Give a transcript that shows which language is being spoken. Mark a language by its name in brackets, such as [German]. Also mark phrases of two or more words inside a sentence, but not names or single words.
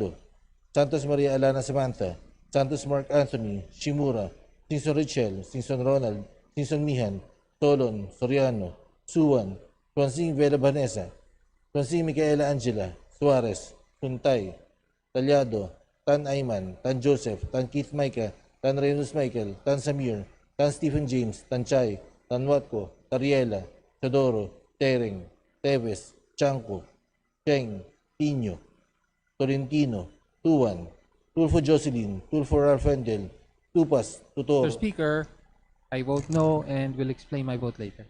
[English] Santos Maria Alana Samantha, Santos Mark Anthony, Shimura, Singson Richel, Singson Ronald, Singson Mihan, Tolon, Soriano, Suwan, Swansing Vela Vanessa, Swansing Micaela Angela, Suarez, Suntay, Talyado, Tan Ayman, Tan Joseph, Tan Keith Micah, Tan Reynolds Michael, Tan Samir, Tan Stephen James, Tan Chay, Tan Watko, Tariela, Chodoro, Tereng, Teves, Chanco, Cheng, Tino, Tolentino, Tuan, Tulfo Jocelyn, Tulfo Ralfendel, Tupas, Tutor. Mr. Speaker, I vote no and will explain my vote later.